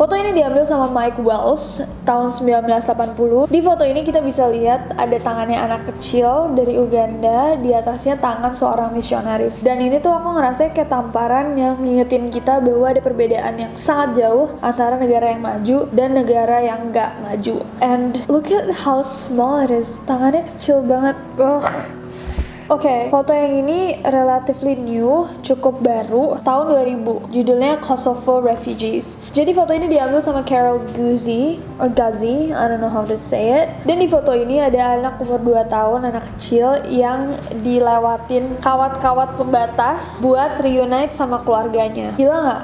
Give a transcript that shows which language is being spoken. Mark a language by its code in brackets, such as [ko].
[id] Foto ini diambil sama Mike Wells tahun 1980. Di foto ini kita bisa lihat ada tangannya anak kecil dari Uganda, di atasnya tangan seorang misionaris. Dan ini tuh aku ngerasa kayak tamparan yang ngingetin kita bahwa ada perbedaan yang sangat jauh antara negara yang maju dan negara yang nggak maju. [en] And look at how small it is. [id] Tangannya kecil banget. Oke, foto yang ini [en] relatively new, [id] cukup baru, tahun 2000. Judulnya Kosovo Refugees. Jadi foto ini diambil sama Carol Guzzi, [en] I don't know how to say it. [id] Dan di foto ini ada anak umur 2 tahun, anak kecil yang dilewatin kawat-kawat pembatas buat reunite sama keluarganya. Gila nggak?